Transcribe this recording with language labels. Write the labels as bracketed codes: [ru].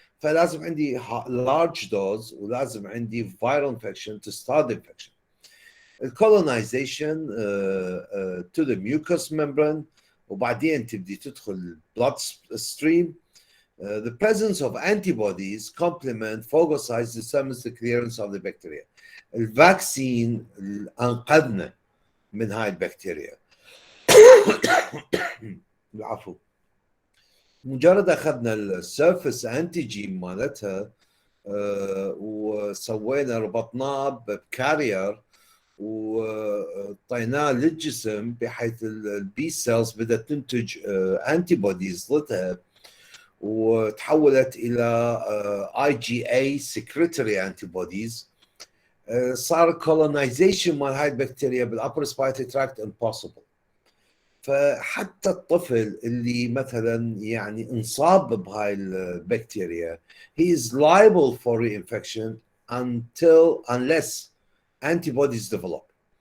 [ar] فلازم عندي [en] large dose [ar] ولازم عندي [en] viral infection to start the infection. الcolonization to the mucous membrane، [ar] وبعدين تبدي تدخل [en] blood stream. The presence of antibodies complement phagocytes determines the clearance of the bacteria. [ar] الفاكسين انقذنا من هاي البكتيريا. العفو. مجرد اخذنا السيرفس انتيجين مالتها وسوينا ربطناه بكارير وطيناه للجسم بحيث البي سيلز بدات تنتج انتي بوديز ضدها، وتحولت الى [en] IgA secretory antibodies. [ar] صار colonization مال هاي البكتيريا بال [en] upper respiratory tract impossible. [ar] فحتى الطفل اللي مثلا يعني انصاب بهاي البكتيريا [en] he is liable for reinfection unless antibodies develop.